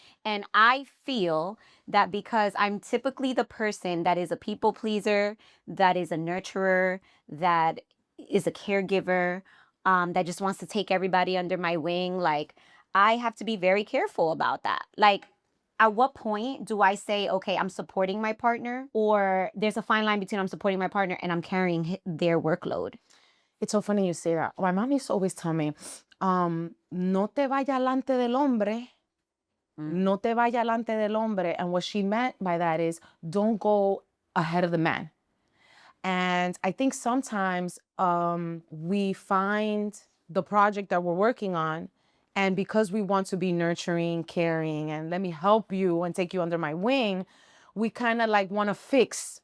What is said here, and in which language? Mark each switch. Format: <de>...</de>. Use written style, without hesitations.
<en>And I feel that because I'm typically the person that is a people pleaser, that is a nurturer, that is a caregiver, that just wants to take everybody under my wing, like, I have to be very careful about that. Like, at what point do I say, okay, I'm supporting my partner, or there's a fine line between I'm supporting my partner and I'm carrying their workload? It's so funny you say that. My mom used to always tell me,</en> <es>no te vaya alante del hombre. No te vaya alante del hombre.</es> <en>And what she meant by that is, don't go ahead of the man. And I think sometimes we find the project that we're working on, and because we want to be nurturing, caring, and let me help you and take you under my wing, we kind of like want to fix</en>